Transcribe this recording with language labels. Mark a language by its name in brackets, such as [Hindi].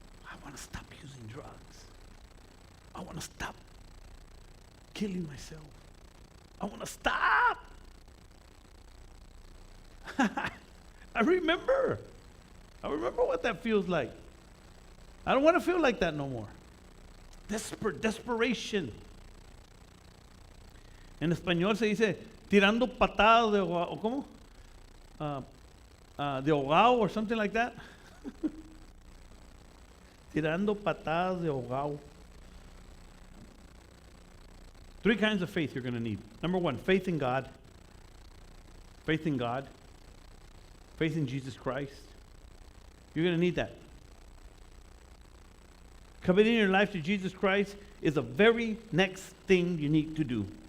[English] I want to stop using drugs. I want to stop killing myself. I want to stop. I remember what that feels like. I don't want to feel like that no more. Desperation. [Spanish] En español se dice tirando patadas de ahogado, ¿o cómo? De ahogado [English] or something like that. [Spanish] Tirando patadas de ahogado. [English] 3 kinds of faith you're going to need. Number 1, faith in God. Faith in God. Faith in Jesus Christ. You're going to need that. Committing your life to Jesus Christ is the very next thing you need to do.